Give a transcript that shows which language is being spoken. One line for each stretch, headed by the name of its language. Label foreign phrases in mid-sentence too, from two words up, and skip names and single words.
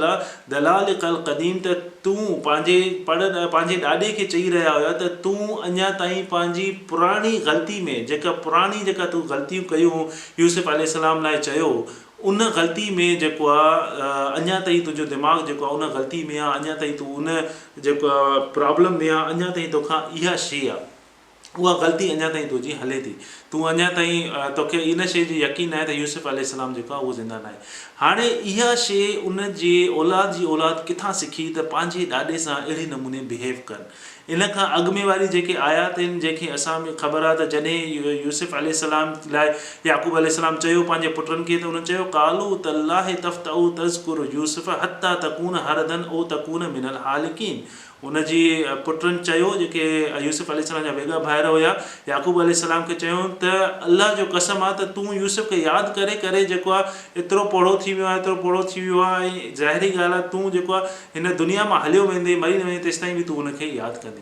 Sindhi: ला,
Arabic: ضلالك القديم
Sindhi: त तूं पंहिंजे ॾाॾे खे चई रहिया हुया त तूं अञा ताईं पंहिंजी पुराणी ग़लती में जेका तूं ग़लतियूं कयूं यूसुफ अलैहिस्सलाम लाइ चयो, उन ग़लती में जेको आहे अञा ताईं तुंहिंजो दिमाग़ु जेको आहे उन ग़लती में आहे, अञा ताईं तूं उन जेको आहे प्रॉब्लम में आहे, अञा ताईं तोखां इहा शइ आहे, उहा ग़लती अञा ताईं तुंहिंजी हले थी, तूं अञा ताईं तोखे इन शइ जो यकीन आहे त यूसुफ अलैहिस्सलाम जेको आहे उहो ज़िंदा न आहे। हाणे इहा शइ उन जे औलाद किथां सिखी त पंहिंजे ॾाॾे सां अहिड़े नमूने बिहेव कनि। इन खां अॻु में वारी जेके आयात आहिनि जंहिंखे असां में ख़बर आहे त जॾहिं यूसुफ अलैहिस्सलाम लाइ याक़ूब अलैहिस्सलाम चयो पंहिंजे पुटनि खे, त उन्हनि चयो
Arabic: قالوا تالله تفتأ تذكر يوسف حتى تكون حرضا أو تكون من الهالكين.
Sindhi: उनजी पुटनि चयो, जेके यूसुफ अलैहिस्सलाम जा वेगा भाइर हुया, याक़ूब अलैहिस्सलाम खे चयो त अल्लाह जो कसम आहे त तूं यूसुफ खे यादि करे करे जेको आहे एतिरो पोड़ो थी वियो आहे, ऐं ज़ाहिरी ॻाल्हि आहे तूं जेको आहे हिन दुनिया मां हलियो वेंदे, मरी न वेंदे, तेसिताईं बि तूं उनखे यादि कंदे।